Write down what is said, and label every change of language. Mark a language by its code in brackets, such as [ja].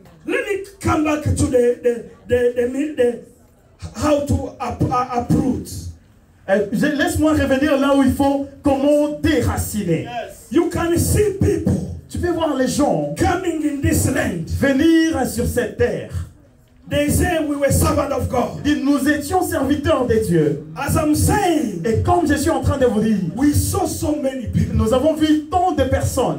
[en] Let me come back to the how to uproot. [fr] Laisse-moi revenir là où il faut, comment déraciner. [en] You can see people [fr] Tu peux voir les gens [en] coming in this land. [fr] venir sur cette terre. [en] They say we were servants of God. [fr] Nous étions serviteurs de Dieu. [en] As I'm saying, [fr] Et comme je suis en train de vous dire, [en] we saw so many people [fr] nous avons vu tant de personnes